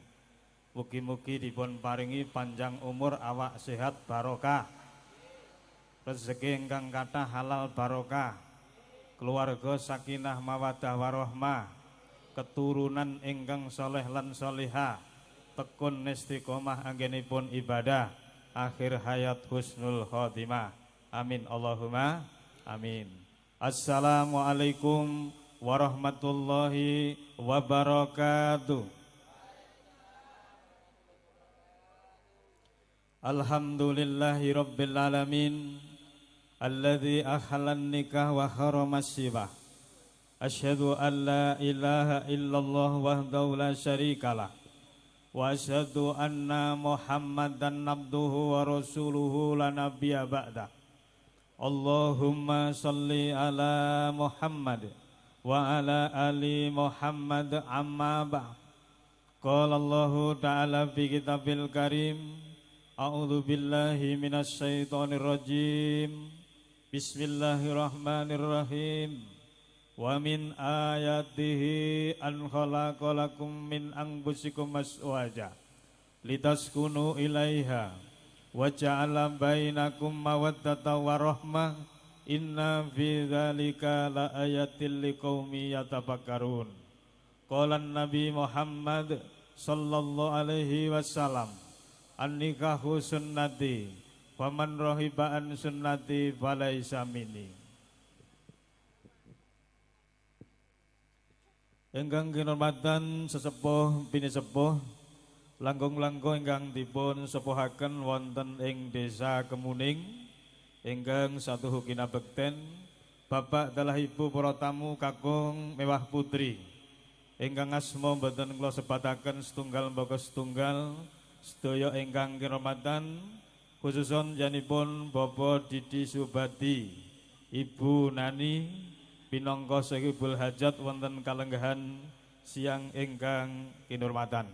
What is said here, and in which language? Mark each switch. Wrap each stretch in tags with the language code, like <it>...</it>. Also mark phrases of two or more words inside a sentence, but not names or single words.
<jv>Mugi-mugi dipun paringi panjang umur, awak sehat barokah, rezeki ingkang kathah halal barokah, keluarga</jv> <ar>سكينة مودة ورحمة,</ar> <jv>keturunan ingkang soleh lan solihah, tekun istiqomah anggenipun ibadah, akhir hayat</jv> <ar>حسن الخاتمة. آمين اللهم آمين. السلام عليكم ورحمة الله وبركاته. الحمد لله رب العالمين الذي أحل النكاح وحرم السفاح. أشهد أن لا إله إلا الله وحده لا شريك له وأشهد أن محمدا عبده ورسوله لا نبي بعده. اللهم صل على محمد وعلى آل محمد أما بعد. قال الله تعالى في كتابه الكريم أعوذ بالله من الشيطان الرجيم. Bismillahirrahmanirrahim. ومن آياته أن خلق لكم من أنفسكم أزواجا لتسكنوا إليها وجعل بينكم مودة ورحمة. إن في ذلك لآيات لقوم يتفكرون. قال النبي محمد صلى الله عليه وسلم النكاح سنتي فمن رغب عن سنتي فليس مني.</ar> <jv>Ingkang kinurmatan sesepuh bini sepuh langkung-langkung ingkang dipun sepuhaken wonten ing Desa Kemuning ingkang satu hukina bekten, Bapak dalah Ibu para tamu kakung Mewah Putri ingkang asma mboten kula sebataken setunggal mbaka setunggal, sedaya ingkang kinurmatan khususon janipun Bapak Didi Subadi, Ibu Nani pinangka</jv> <ar>صاحب الحاجة</ar> <jv>wonten kalenggahan siang ingkang kinurmatan.</jv>